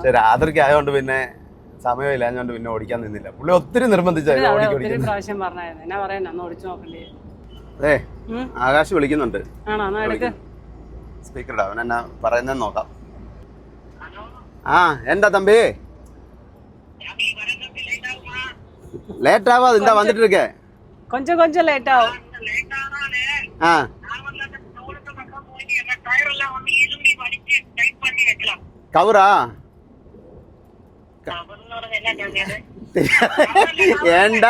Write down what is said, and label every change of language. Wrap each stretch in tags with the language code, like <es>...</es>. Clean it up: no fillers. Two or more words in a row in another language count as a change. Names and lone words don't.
<ml>ശരി, രാത്രിക്ക് ആയതുകൊണ്ട് പിന്നെ സമയമില്ലാഞ്ഞോണ്ട് പിന്നെ ഓടിക്കാൻ നിന്നില്ല. പുള്ളി ഒത്തിരി നിർബന്ധിച്ചായിരുന്നു. ഒത്തിരി പ്രാവശ്യം പറഞ്ഞായിരുന്നു. എന്നാ പറയാൻ അന്ന് ഓടിച്ചു നോക്കണ്ടേ. അതെ, ആകാശ് വിളിക്കുന്നുണ്ട്. ആണോ, എന്നാ എടുക്ക്. സ്പീക്കർ ഇടാ, അവൻ എന്നാ പറയുന്നതെന്ന് നോക്കാം. ആ എന്താ തമ്പി</ml> <ta>லேட் ஆகாது, இந்த வந்துட்டு இருக்கேன். கொஞ்சம் கொஞ்சம் லேட் ஆகும். ஆ கவரா ஏண்டா</ta>